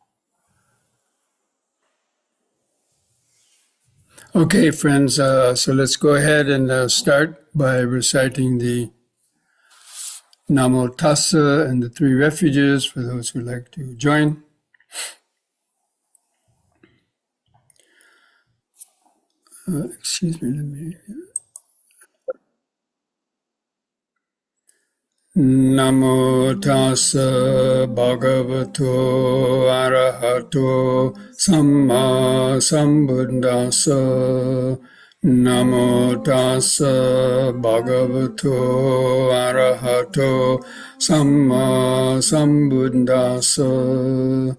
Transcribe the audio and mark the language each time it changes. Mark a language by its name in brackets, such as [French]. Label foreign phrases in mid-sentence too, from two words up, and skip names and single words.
[English] Okay, friends, so let's go ahead and start by reciting the Namo Tassa and the three refuges for those who like to join. Excuse me, let me. [Pali] Namo tassa bhagavato arahato samma sambuddhassa. Namo tassa bhagavato arahato samma sambuddhassa.